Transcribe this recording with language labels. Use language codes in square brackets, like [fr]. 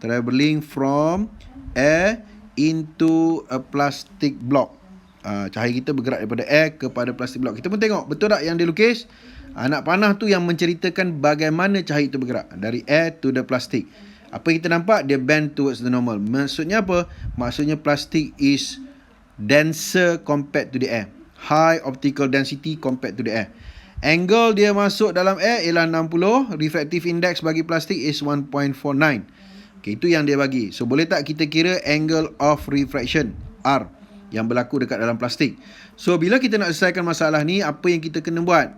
[en] Travelling from air into a plastic block. [ms] Cahaya kita bergerak daripada air kepada plastic block. Kita pun tengok, betul tak yang dia lukis? Anak panah tu yang menceritakan bagaimana cahaya itu bergerak dari air [en] to the plastic. [ms] Apa yang kita nampak? Dia [en] bend towards the normal. [ms] Maksudnya apa? [en] Maksudnya plastic is denser compared to the air. High optical density compared to the air. [ms] Angle dia masuk dalam air ialah 60. Refractive index bagi plastik is 1.49. Okay, itu yang dia bagi. So boleh tak kita kira angle of refraction R yang berlaku dekat dalam plastik? So bila kita nak selesaikan masalah ni, apa yang kita kena buat?